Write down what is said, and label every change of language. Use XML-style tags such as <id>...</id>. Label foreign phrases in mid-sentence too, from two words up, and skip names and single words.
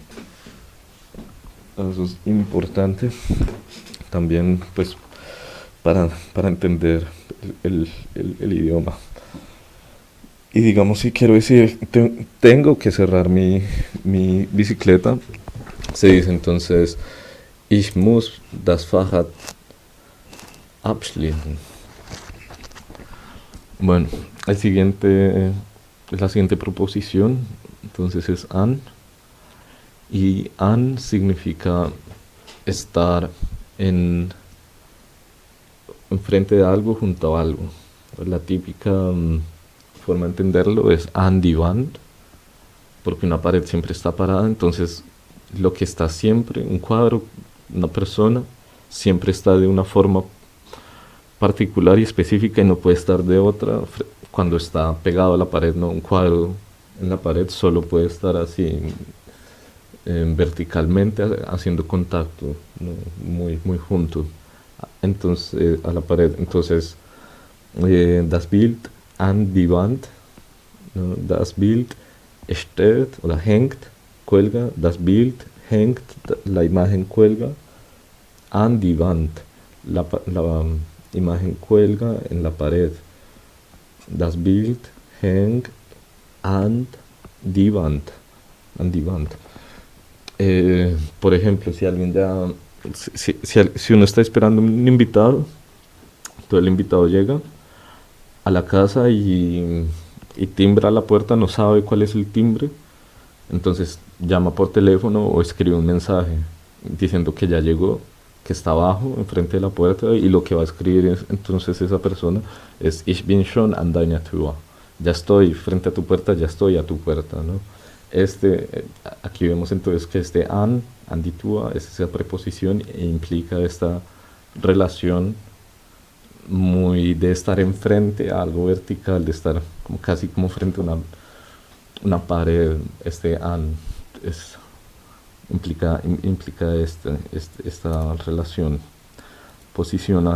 <es>Eso es importante también, pues, para entender el idioma. Y digamos, si quiero decir, tengo que cerrar mi bicicleta, se dice entonces,</es> <de>ich muss das Fahrrad abschließen.</de> <es>Bueno, la siguiente proposición, entonces es an. Y an significa estar enfrente de algo, junto a algo. La típica forma de entenderlo es</es> <de>an die Wand,</de> <es>porque una pared siempre está parada, entonces lo que está siempre, un cuadro, una persona, siempre está de una forma particular y específica y no puede estar de otra cuando está pegado a la pared, no, un cuadro en la pared solo puede estar así verticalmente haciendo contacto, ¿no? Muy junto entonces a la pared. Entonces</es> <de>das Bild an die Wand,</de> <es>¿no?</es> <de>Das Bild steht oder hängt, cuelga, das Bild hängt,</de> <es>la imagen cuelga</es> <de>an die Wand,</de> <es>la imagen cuelga en la pared.</es> <de>Das Bild hängt an die Wand, an die Wand.</de> <es>Por ejemplo, si alguien ya, si uno está esperando un invitado, entonces el invitado llega a la casa y timbra a la puerta, no sabe cuál es el timbre, entonces llama por teléfono o escribe un mensaje diciendo que ya llegó, que está abajo, enfrente de la puerta, y lo que va a escribir entonces esa persona es</es> <de>Ich bin schon an deiner Tür.</de> <es>Ya estoy frente a tu puerta, ya estoy a tu puerta, ¿no? Aquí vemos entonces que</es> <de>an die Tür,</de> <es>es esa preposición e implica esta relación muy de estar enfrente a algo vertical, de estar como casi como frente a una pared. An implica esta relación posicional.</es>